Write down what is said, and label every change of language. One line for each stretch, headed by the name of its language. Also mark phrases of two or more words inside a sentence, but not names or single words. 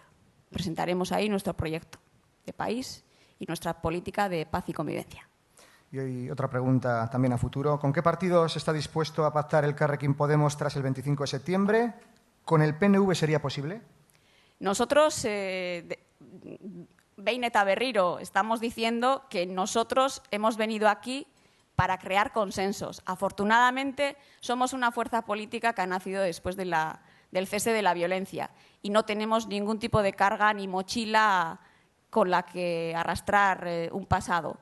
Spanish: Presentaremos ahí nuestro proyecto de país y nuestra política de paz y convivencia. Y hoy otra pregunta también a futuro. ¿Con qué partidos está dispuesto a pactar el Carrequín Podemos tras el 25 de septiembre? ¿Con el PNV sería posible? Nosotros,
Basque: behin eta berriro,
Spanish: estamos diciendo que nosotros hemos venido aquí para crear consensos. Afortunadamente, somos una fuerza política que ha nacido después del cese de la violencia y no tenemos ningún tipo de carga ni mochila con la que arrastrar un pasado.